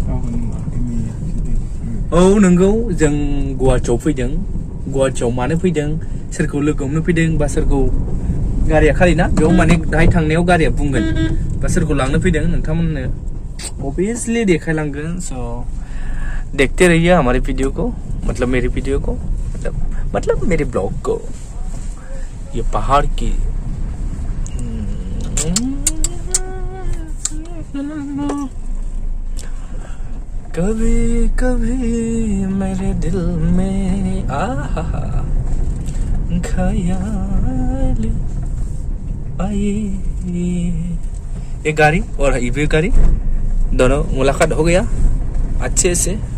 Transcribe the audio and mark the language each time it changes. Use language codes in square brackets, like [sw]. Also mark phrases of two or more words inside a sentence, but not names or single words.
[brx] औ नंगौ जों गुवाहाटियाव फैदों गुवाहाटियाव मानो फैदों सोरखौ लोगो हमनो फैदों बा सोरखौ गारिया खालि ना बेयाव माने दाहाय थांनायाव गारिया बुंगोन बा सोरखौ लांनो फैदों नोंथांमोननो अबियसलि देखायलांगोन स' [hi] देखते रहिए हमारे वीडियो को मतलब मेरे वीडियो को मतलब मेरे ब्लॉग को ये पहाड़ की कभी कभी मेरे दिल में आहा ख्याल आए ये गाड़ी और ये गाड़ी दोनों मुलाकात हो गया अच्छे से